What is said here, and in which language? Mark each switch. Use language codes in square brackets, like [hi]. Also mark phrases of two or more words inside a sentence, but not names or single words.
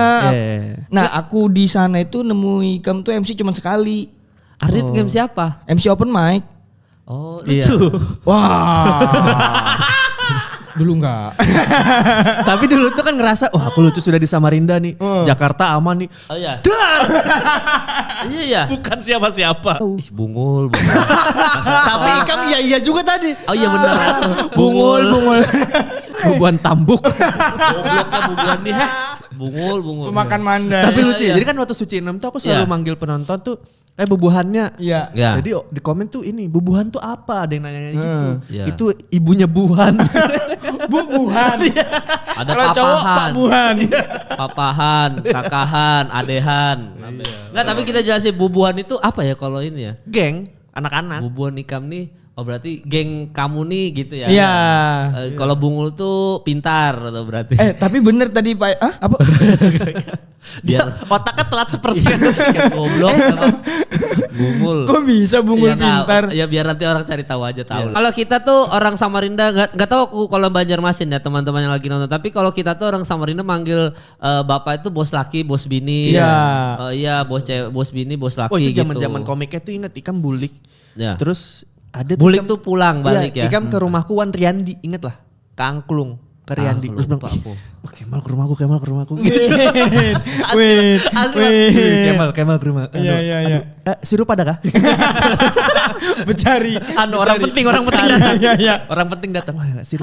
[id] Nah, aku di sana itu nemu Ikam tuh MC cuma sekali. Ardit game siapa? MC open mic. Oh, Iya. lucu. Wah. Dulu enggak. Tapi dulu tuh kan ngerasa, aku lucu sudah di Samarinda nih. Jakarta aman nih. Oh iya. Dar. Iya. Bukan siapa-siapa. Bungul. Tapi Ikam iya juga tadi. Oh iya benar. Bungul. Bubuhan Tambuk. Gobloknya bubuhan nih. Bungul. Pemakan mandai. Tapi lucu ya. Iya. Jadi kan waktu Suci 6 tuh aku selalu Iya. manggil penonton tuh bubuhannya. Iya. Ya. Jadi di komen tuh ini, bubuhan tuh apa? Ada yang nanya gitu. Iya. Itu ibunya Buhan. Bubuhan. Ada Kalau cowok Pak Buhan. Papahan, kakahan, adehan. Enggak, tapi kita jelasin bubuhan itu apa ya kalau ini ya? Geng, anak-anak. Bubuhan ikam nih, berarti geng kamu nih gitu ya? Iya. Kalau bungul tuh pintar atau berarti? Tapi bener tadi Pak, apa? Dia Otaknya telat sepersekian. goblok emang. Bungul. Kok bisa bungul Ya, pintar? Ya biar nanti orang cari tahu aja tahu. Kalau kita tuh orang Samarinda nggak tahu aku kalau Banjarmasin ya teman-teman yang lagi nonton. Tapi kalau kita tuh orang Samarinda manggil bapak itu bos laki, bos bini. Iya. Iya bos cewek, bos bini, bos laki Itu gitu. zaman-zaman komiknya tuh inget Ikam bulik. Ya. Terus ada Bulik Ikam- tuh pulang balik ya. Ikam ke rumahku Wan Riyandi, inget lah. Ke Angklung. Ke Riyandi. Terus bilang, lupa aku. Kemal ke rumahku. Wait. Kemal ke rumah. Iya. Sirup ada kah? Becari. Orang penting datang. Iya. Orang penting datang. Wah, sirup.